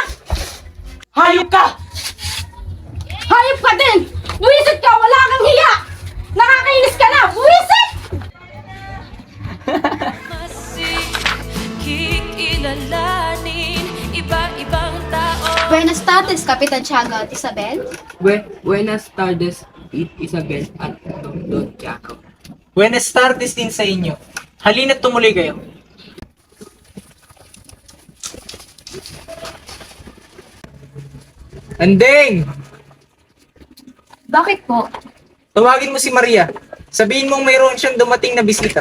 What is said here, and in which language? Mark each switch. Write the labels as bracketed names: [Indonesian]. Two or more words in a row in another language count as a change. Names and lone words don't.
[Filipino] Hayop ka! Hayop ka din! Buwisit ka! Wala kang hiya! Nakakainis ka na! Buwisit! Kikilalanin iba-ibang tao. [Spanish] Buenas tardes, [Filipino] Kapitan Tiago at Isabel. [Spanish] Buenas tardes, [Filipino] Isabel at Don Jacob. [Spanish] Buenas tardes [Filipino] din sa inyo. Halina't tumuloy kayo. Andeng! Bakit po? Tawagin mo si Maria. Sabihin mong mayroon siyang dumating na bisita.